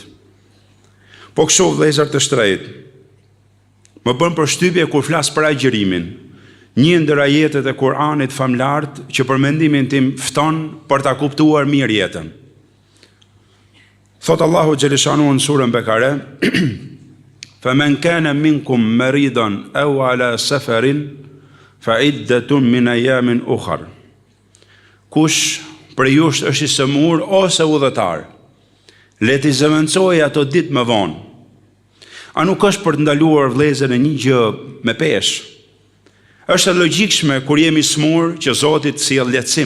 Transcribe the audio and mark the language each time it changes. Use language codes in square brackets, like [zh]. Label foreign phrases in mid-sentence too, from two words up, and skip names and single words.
[sq] Po kështu vëllezër të shtrejtë, më bën përshtypje kur flas për agjërimin, një ndër ajetet e Kuranit famlart që për mendimin tim fton për ta kuptuar mirë jetën. Thot Allahu xhaleshanu në surën Bekare, [ar] "فمن كان منكم مريضا أو على سفر فعدة من أيام أخر." [sq] Kush për jush është i sëmur ose udhëtar, le t'i zëvendësojë ato ditë më vonë. A nuk është për të ndaluar vëllezër në një gjë me peshë? Është e logjikshme kur jemi smur që Zoti të sjell lehtësim.